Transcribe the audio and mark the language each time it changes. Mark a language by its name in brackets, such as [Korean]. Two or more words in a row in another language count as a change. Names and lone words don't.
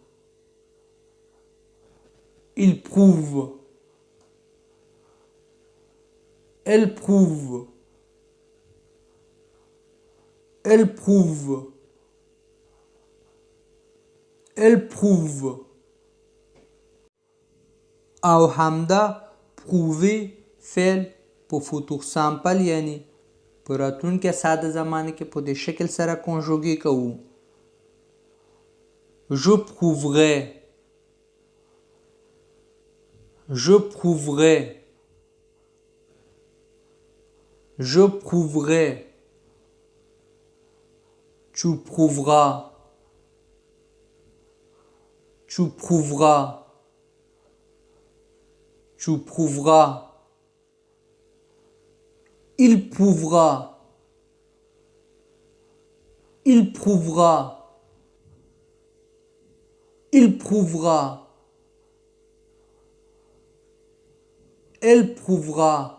[French] Il prouve. Elle prouve. Elle prouve. Elle prouve. [Pashto] او همدا پرووي فعل په [French] futur simple [Pashto] یعنی په راتلونکي ساده زمانه کې په دې شکل سره کنجوګي کوو. [French] Je prouverai. Je prouverai. Je prouverai. Tu prouveras. Tu prouveras. Tu prouveras. Il prouvera. Il prouvera. Il prouvera. Elle prouvera.